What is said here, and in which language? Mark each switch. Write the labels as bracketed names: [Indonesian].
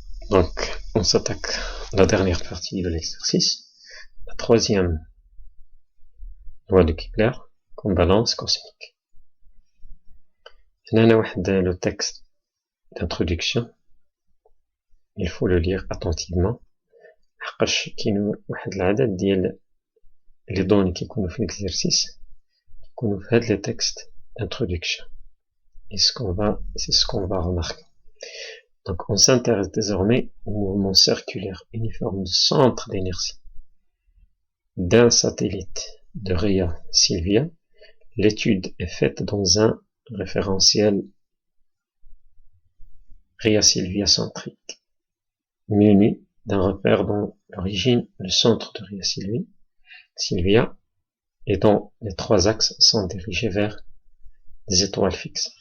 [French] Donc, on s'attaque à la dernière partie de l'exercice, la troisième loi de Kepler, comme balance cosmique. Le texte d'introduction, il faut le lire attentivement. [Arabic] كاين واحد العدد ديال [French] les données qui [Arabic] يكونوا في l'exercice يكونوا في هاد [French] les textes d'introduction. Et c'est ce qu'on va remarquer. Donc on s'intéresse désormais au mouvement circulaire uniforme du centre d'énergie d'un satellite de Rhea Silvia. L'étude est faite dans un référentiel Rhea Silvia centrique, muni d'un repère dont l'origine, le centre de Rhea Silvia, et dont les trois axes sont dirigés vers des étoiles fixes.